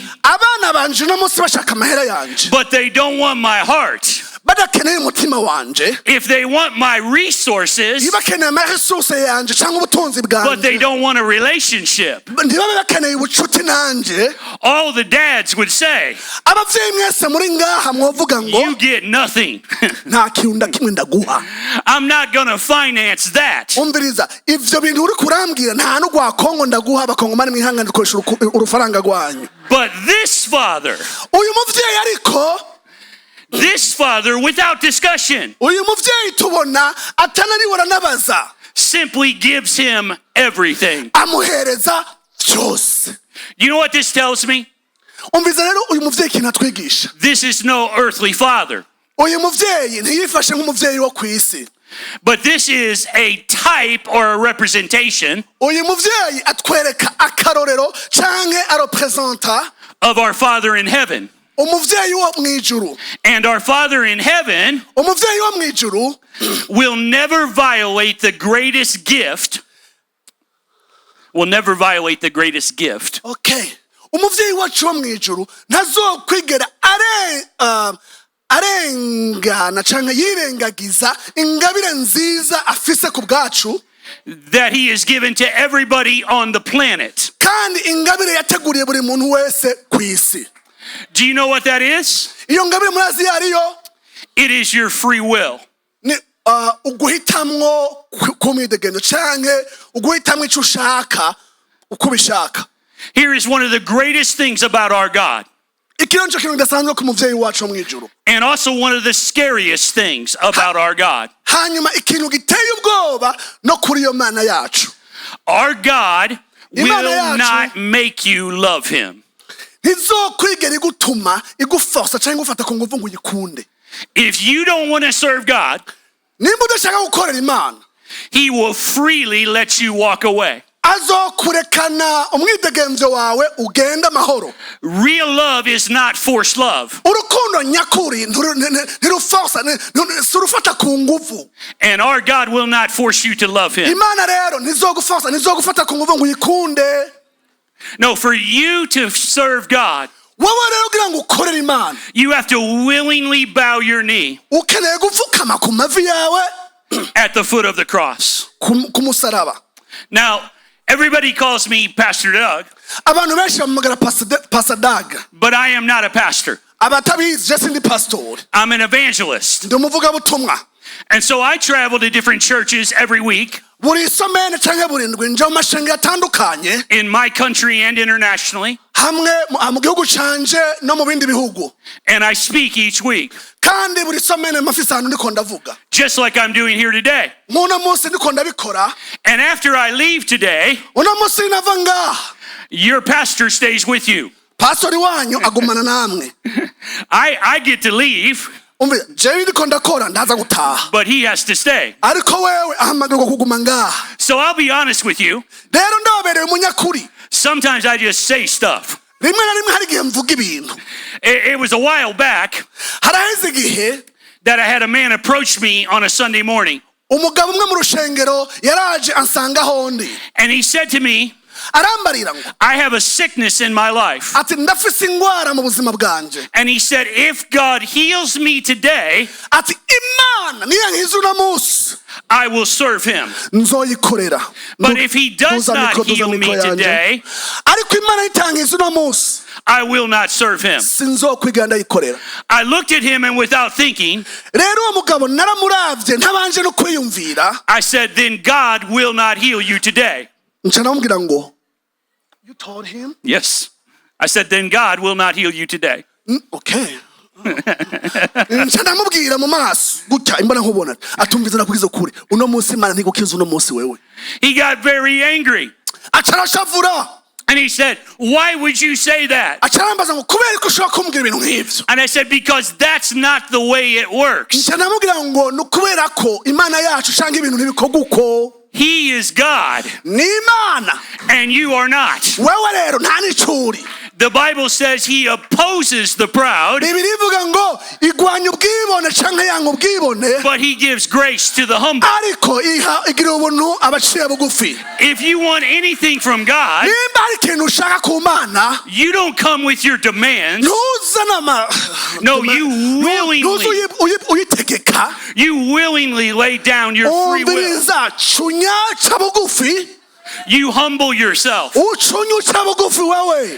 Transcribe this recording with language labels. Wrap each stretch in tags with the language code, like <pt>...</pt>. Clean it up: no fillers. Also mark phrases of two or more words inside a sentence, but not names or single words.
<rn>abana banje uno munsi bashaka amahera yanje,</rn> <en>but they don't want my heart,</en> <rn>badakeneye umutima wanje,</rn> <en>if they want my resources,</en> <rn>ntibakeneye amaresurse yanje cyangwa ubutunzi</rn> <en>but they</en> <rn>bwanje,</rn> <en>don't want a relationship,</en> <rn>ntibabe bakeneye ubucuti nanje,</rn> <en>all the dads would say,</en> <rn>abavyeyi mwese muri ngaha mwovuga ngo</rn> <en>you get nothing.</en> <rn>nta kintu na kimwe ndaguha.</rn> <en>I'm not going to finance that.</en> <rn>umviriza ivyo bintu uri kurambwira nta n'ugwa Kongo ndaguha, abakongomani mwihangane dukoresha urufaranga rwanyu.</rn> <en>But this father,</en> <rn>uyu muvyeyi ariko,</rn> <en>this father, without discussion,</en> <rn>uyu muvyeyi tubona atanariwe aranabaza,</rn> <en>simply gives him everything.</en> <rn>amuhereza vyose.</rn> <en>You know what this tells me?</en> <rn>umviriza rero uyu muvyeyi ikintu atwigisha,</rn> <en>This is no earthly father,</en> <rn>uyu muvyeyi ntiyifashe nk'umuvyeyi wo kw'isi,</rn> <en>but this is a type or a representation</en> <rn>uyu muvyeyi atwereka akarorero canke arepresenta</rn> <en>of our Father in heaven.</en> <rn>umuvyeyi wo mwijuru.</rn> <en>And our Father in heaven</en> <rn>umuvyeyi wo mwijuru</rn> <en>will never violate the greatest gift. Will never violate the greatest gift.</en> <rn>okay, umuvyeyi wacu wo mwijuru ntazokwigera arengana canke yirengagiza ingabire nziza afise ku bwacu,</rn> <en>that he is given to everybody on the planet.</en> <rn>kandi ingabire yateguriye buri muntu wese kw'isi.</rn> <en>Do you know what that is?</en> <rn>iyo ngabire murazi yariyo,</rn> <en>It is your free will.</en> <rn>ni uguhitamwo kumwidegendo canke uguhitamwo ico ushaka uko ubishaka.</rn> <en>Here is one of the greatest things about our God.</en> <rn>ikironjo kintu kidasanzwe ku muvyeyi wacu wo mw'ijuru.</rn> <en>And also one of the scariest things about our God.</en> <rn>Hanyuma ikintu giteye ubwoba no kuri iyo Mana yacu.</rn> <en>Our God</en> <rn>Imana</rn> <en>will</en> <rn>yacu</rn> <en>not make you love him.</en> <rn>ntizokwigera igutuma iguforsa cyangwa igufata ku nguvu ngo uyikunde.</rn> <en>If you don't want to serve God,</en> <rn>nimba udashaka gukorera Imana,</rn> <en>he will freely let you walk away.</en> <rn>azokurekana umwidegemvyo wawe ugenda amahoro.</rn> <en>Real love is not forced love.</en> <rn>Urukundo nyakuri ntiruforsa surufata ku nguvu.</rn> <en>And our God will not force you to love him.</en> <rn>Imana rero ntizoguforsa ntizogufata ku nguvu ngo uyikunde.</rn> <en>No, for you to serve God,</en> <rn>wowe rero ugira ngo ukorere Imana,</rn> <en>you have to willingly bow your knee</en> <rn>ukeneye gupfukama ku mavi yawe</rn> <en>at the foot of the cross.</en> <rn>ku musaraba.</rn> <en>Now, everybody calls me Pastor Doug,</en> <rn>abantu benshi bamugara Pastor Doug,</rn> <en>but I am not a pastor.</en> <rn>abatabizi je sindi pastor,</rn> <en>I'm an evangelist.</en> <rn>ndi umuvugabutumwa.</rn> <en>And so I travel to different churches every week</en> <rn>buri somene canke burindwi nje mu mashengero atandukanye</rn> <en>in my country and internationally,</en> <rn>hamwe mu gihugu canje no mu bindi bihugu,</rn> <en>and I speak each week,</en> <rn>kandi buri somene mafise ahantu ndiko ndavuga,</rn> <en>just like I'm doing here today.</en> <rn>nk'uno munsi ndiko ndabikora.</rn> <en>And after I leave today,</en> <rn>uno munsi nava ngaha,</rn> <en>your pastor stays with you.</en> <rn>pastori wanyu agumana namwe.</rn> <en>I get to leave,</en> <rn>umve jewe ndiko ndakora ndaza gutaha,</rn> <en>but he has to stay.</en> <rn>ariko wewe ahamagarwa kuguma ngaha.</rn> <en>So I'll be honest with you.</en> <rn>rero ndabereye umunyakuri,</rn> <en>Sometimes I just say stuff.</en> <rn>rimwe na rimwe hari igihe mvuga ibintu.</rn> <en>It was a while back</en> <rn>haraheze igihe</rn> <en>that I had a man approach me on a Sunday morning,</en> <rn>umugabo umwe mu rushengero yaraje ansanga hondi,</rn> <en>and he said to me,</en> <rn>arambarira ngo</rn> <en>I have a sickness in my life.</en> <rn>ati ndafise ingwara mu buzima bwanje.</rn> <en>And he said, if God heals me today,</en> <rn>ati Imana niyankiza uno munsi</rn> <en>I will serve him.</en> <rn>nzoyikorera.</rn> <en>But if he does not heal me today,</en> <rn>ariko Imana itankiza uno munsi</rn> <en>I will not serve him.</en> <rn>sinzokwiga ndayikorera.</rn> <en>I looked at him, and without thinking,</en> <rn>rero uwo mugabo naramuravye ntabanje no kwiyumvira,</rn> <en>I said, then God will not heal you today.</en> <rn>nca namubwira ngo</rn> <en>you told him? Yes. I said, then God will not heal you today. Okay.</en> <rn>nca namubwira mu maso gutya imbona nkubona atumviza nakubwiza ukuri uno munsi Imana ntigukiza uno munsi wewe.</rn> <en>He got very angry.</en> <rn>aca arashavura,</rn> <en>And he said, why would you say that?</en> <rn>aca arambaza ngo kubera ko ushobora kumbwira ibintu nk'ivyo.</rn> <en>And I said, because that's not the way it works.</en> <rn>nca namubwira ngo ni ukubera ko Imana yacu canke ibintu ntibikorwa uko.</rn> <en>He is God,</en> <rn>ni Imana,</rn> <en>and you are not.</en> <rn>wewe rero nta nicuri.</rn> <en>The Bible says he opposes the proud,</en> <rn>bibiri ivuga ngo igwanya ubwibone canke yanga ubwibone,</rn> <en>but he gives grace to the humble.</en> <rn>ariko igira ubuntu abaciye bugufi.</rn> <en>If you want anything from God,</en> <rn>nimba hari ikintu ushaka ku Mana,</rn> <en>you don't come with your demands.</en> <rn>ntuzana</rn> <en>No, you</en> <rn>uyitegeka.</rn> <en>You willingly lay down your free will.</en> <rn>umviriza cunya ca bugufi,</rn> <en>You humble yourself</en> <rn>ucunya uca bugufi wewe</rn>